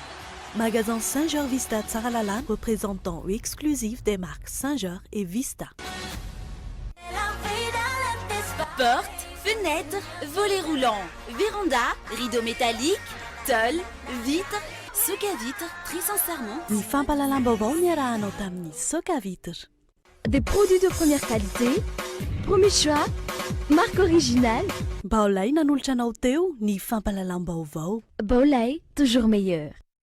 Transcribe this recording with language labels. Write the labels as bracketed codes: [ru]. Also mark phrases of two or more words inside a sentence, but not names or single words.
[fr] Magasin Saint-Georges Vista Tsara Lalana, représentant exclusif des marques Saint-Georges et Vista. Portes, fenêtres, volets roulants, véranda, rideaux métalliques, tôle, vitres, soca-vitres, très sincèrement. [mg] Ny fampalalam-baovao niarahanao tamin'ny soca-vitres. [fr] Des produits de première qualité, premier choix, marque originale. [mg] Baolay nanolotra anao teo ny fampalalam-baovao. Baolay, [fr] toujours meilleur.